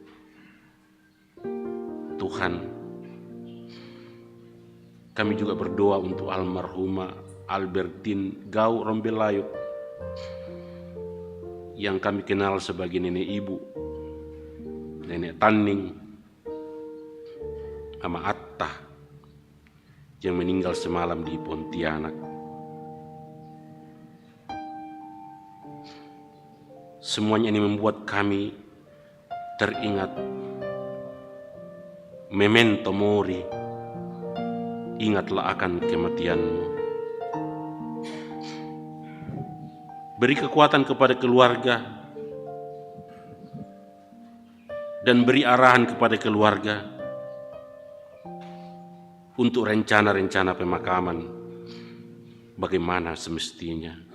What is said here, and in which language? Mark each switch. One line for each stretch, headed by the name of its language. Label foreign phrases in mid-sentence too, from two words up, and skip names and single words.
Indonesian: Tuhan, kami juga berdoa untuk almarhumah Albertine Gau Rombelayuk yang kami kenal sebagai nenek ibu, nenek Taning, Ama Atta yang meninggal semalam di Pontianak. Semuanya ini membuat kami teringat
Latin: memento mori,
Indonesian: ingatlah akan kematianmu. Beri kekuatan kepada keluarga dan beri arahan kepada keluarga untuk rencana-rencana pemakaman bagaimana semestinya.